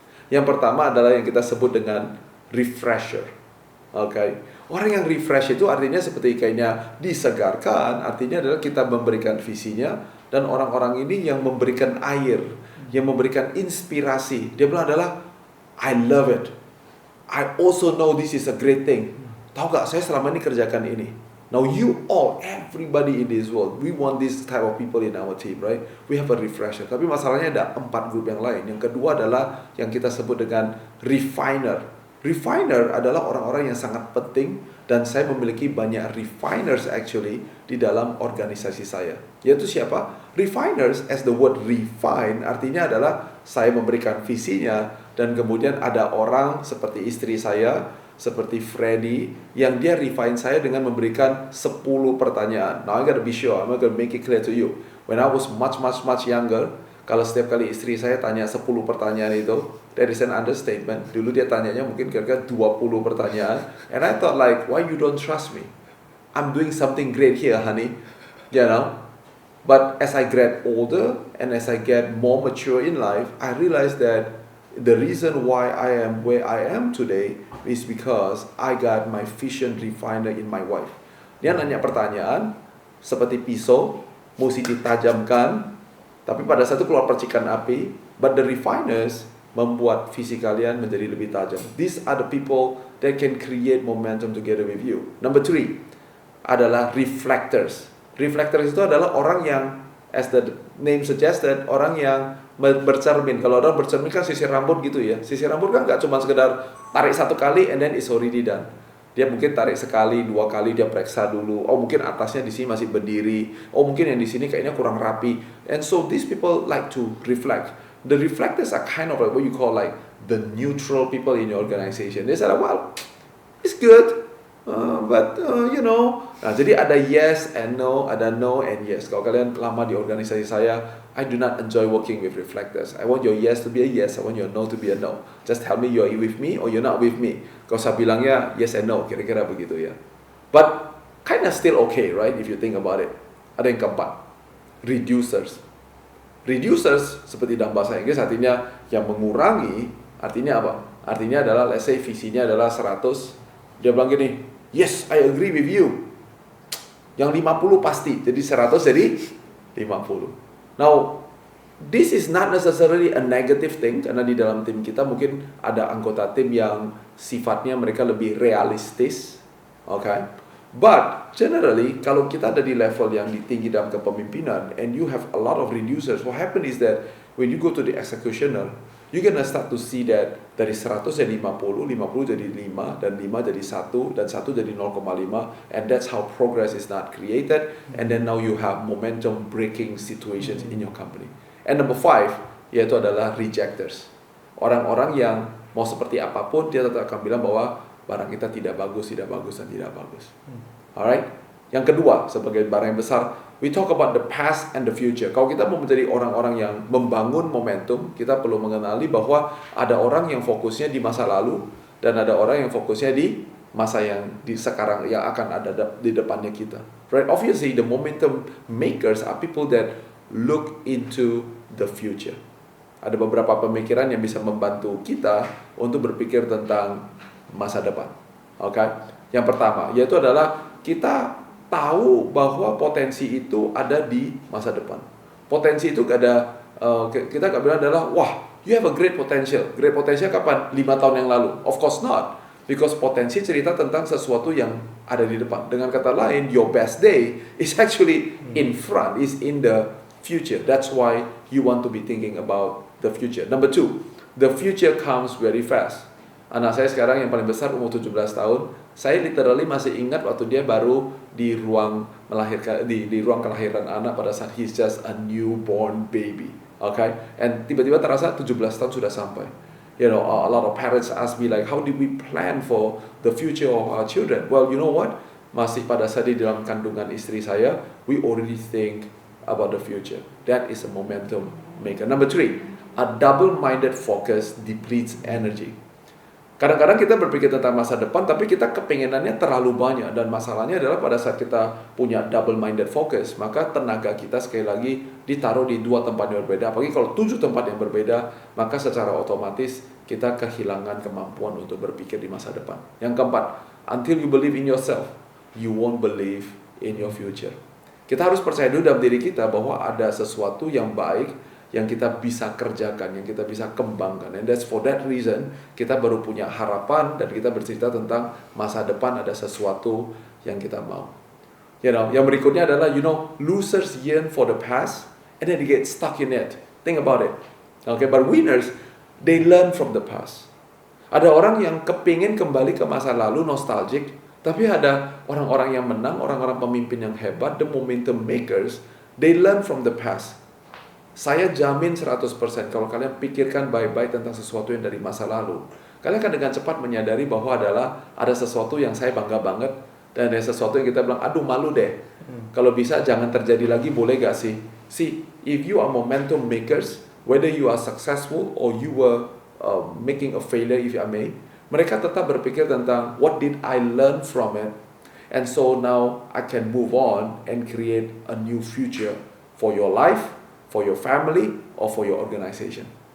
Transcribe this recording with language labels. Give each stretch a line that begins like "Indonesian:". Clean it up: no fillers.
Indonesian: Yang pertama adalah yang kita sebut dengan refresher. Okay. Orang yang refresh itu artinya seperti kayaknya disegarkan, artinya adalah kita memberikan visinya, dan orang-orang ini yang memberikan air, yang memberikan inspirasi. Dia bilang adalah,
English: I love it. I also know this is a great thing.
Indonesian: Tahu gak, saya selama ini kerjakan ini.
English: Now you all, everybody in this world, we want this type of people in our team, right? We have a refresher.
Indonesian: Tapi masalahnya ada 4 grup yang lain. Yang kedua adalah yang kita sebut dengan refiner. Refiner adalah orang-orang yang sangat penting dan saya memiliki banyak refiners
English: actually
Indonesian: di dalam organisasi saya. Yaitu siapa? Refiners,
English: as the word refine,
Indonesian: artinya adalah saya memberikan visinya dan kemudian ada orang seperti istri saya, seperti Freddy, yang dia
English: refine
Indonesian: saya dengan memberikan 10 pertanyaan.
English: Now I gotta be sure, I'm gonna make it clear to you. When I was much younger,
Indonesian: kalau setiap kali istri saya tanya 10 pertanyaan itu,
English: that is an understatement.
Indonesian: Dulu dia tanyanya mungkin kira-kira 20 pertanyaan.
English: And I thought like, why you don't trust me? I'm doing something great here, honey. You know? But as I get older and as I get more mature in life, I realized that the reason why I am where I am today is because I got my vision refiner in my wife.
Indonesian: Dia nanya pertanyaan seperti pisau, mesti ditajamkan, tapi pada saat itu keluar percikan api,
English: but the refiners
Indonesian: membuat visi kalian menjadi lebih tajam.
English: These are the people that can create momentum together with you. Number 3
Indonesian: adalah reflectors. Reflectors itu adalah orang yang,
English: as the name suggested,
Indonesian: orang yang bercermin. Kalau orang bercermin kan sisir rambut gitu ya. Sisir rambut kan nggak cuma sekedar tarik 1 kali
English: and then it's already done.
Indonesian: Dia mungkin tarik sekali, 2 kali, dia periksa dulu. Oh mungkin atasnya di sini masih berdiri. Oh mungkin yang di sini kayaknya kurang rapi.
English: And so these people like to reflect. The reflectors are kind of like what you call like the neutral people in your organization. They say, well, it's good, but you know.
Indonesian: Nah, jadi ada
English: yes and no, ada no and yes.
Indonesian: Kalau kalian lama di organisasi saya,
English: I do not enjoy working with reflectors. I want your yes to be a yes, I want your no to be a no. Just tell me you're with me or you're not with me.
Indonesian: Kalau saya bilangnya
English: yes and no,
Indonesian: kira-kira begitu ya.
English: But kind of still okay, right? If you think about it.
Indonesian: Ada yang keempat, reducers. Reducers seperti dalam bahasa Inggris artinya yang mengurangi. Artinya apa? Artinya adalah
English: let's say
Indonesian: visinya adalah 100. Dia bilang gini,
English: yes, I agree with you.
Indonesian: Yang 50 pasti. Jadi 100 jadi 50.
English: Now, this is not necessarily a negative thing
Indonesian: karena di dalam tim kita mungkin ada anggota tim yang sifatnya mereka lebih realistis.
English: Okay? But generally,
Indonesian: kalau kita ada di level yang tinggi dalam kepemimpinan
English: and you have a lot of reducers, what happen is that when you go to the executioner, you're gonna start to see that
Indonesian: dari 100 jadi 50, 50 jadi 5, dan 5 jadi 1, dan 1 jadi 0,5,
English: and that's how progress is not created, and then now you have momentum breaking situations in your company.
Indonesian: And number 5, yaitu adalah rejectors. Orang-orang yang mau seperti apapun, dia tetap akan bilang bahwa barang kita tidak bagus, dan tidak bagus.
English: Alright?
Indonesian: Yang kedua, sebagai barang yang besar,
English: we talk about the past and the future.
Indonesian: Kalau kita mau menjadi orang-orang yang membangun momentum, kita perlu mengenali bahwa ada orang yang fokusnya di masa lalu dan ada orang yang fokusnya di masa yang di sekarang yang akan ada di depannya kita.
English: Right? Obviously, the momentum makers are people that look into the future.
Indonesian: Ada beberapa pemikiran yang bisa membantu kita untuk berpikir tentang masa depan. Okay? Yang pertama, yaitu adalah kita tahu bahwa potensi itu ada di masa depan. Potensi itu ada, kita gak bilang adalah, wah,
English: you have a great potential. Great potential
Indonesian: kapan? 5 tahun yang lalu.
English: Of course not. Because
Indonesian: potensi cerita tentang sesuatu yang ada di depan. Dengan kata lain,
English: your best day is actually in front, is in the future. That's why you want to be thinking about the future. Number 2, the future comes very fast.
Indonesian: Anak saya sekarang yang paling besar umur 17 tahun, saya
English: literally
Indonesian: masih ingat waktu dia baru di ruang melahirkan, di ruang kelahiran anak pada saat
English: he's just a newborn baby.
Indonesian: Okay? And tiba-tiba terasa 17 tahun sudah sampai.
English: You know, a lot of parents ask me like, how did we plan for the future of our children? Well, you know what?
Indonesian: Masih pada saat di dalam kandungan istri saya,
English: we already think about the future. That is a momentum maker. Number 3, a double-minded focus depletes energy.
Indonesian: Kadang-kadang kita berpikir tentang masa depan, tapi kita kepengenannya terlalu banyak. Dan masalahnya adalah pada saat kita punya double-minded focus, maka tenaga kita sekali lagi ditaruh di 2 tempat yang berbeda. Apalagi kalau 7 tempat yang berbeda, maka secara otomatis kita kehilangan kemampuan untuk berpikir di masa depan. Yang keempat,
English: until you believe in yourself, you won't believe in your future.
Indonesian: Kita harus percaya dulu dalam diri kita bahwa ada sesuatu yang baik yang kita bisa kerjakan, yang kita bisa kembangkan.
English: And that's for that reason,
Indonesian: kita baru punya harapan dan kita bercerita tentang masa depan ada sesuatu yang kita mau.
English: You know,
Indonesian: yang berikutnya adalah,
English: you know, losers yearn for the past and then they get stuck in it. Think about it. Okay, but winners, they learn from the past.
Indonesian: Ada orang yang kepingin kembali ke masa lalu, nostalgic, tapi ada orang-orang yang menang, orang-orang pemimpin yang hebat,
English: the momentum makers, they learn from the past.
Indonesian: Saya jamin 100% kalau kalian pikirkan baik-baik tentang sesuatu yang dari masa lalu, kalian akan dengan cepat menyadari bahwa ada sesuatu yang saya bangga banget, dan ada sesuatu yang kita bilang, aduh malu deh. Kalau bisa jangan terjadi lagi, boleh gak sih?
English: See, if you are momentum makers, whether you are successful or you were making a failure, if I may,
Indonesian: mereka tetap berpikir tentang
English: what did I learn from it, and so now I can move on and create a new future for your life, for your family, or for your organization.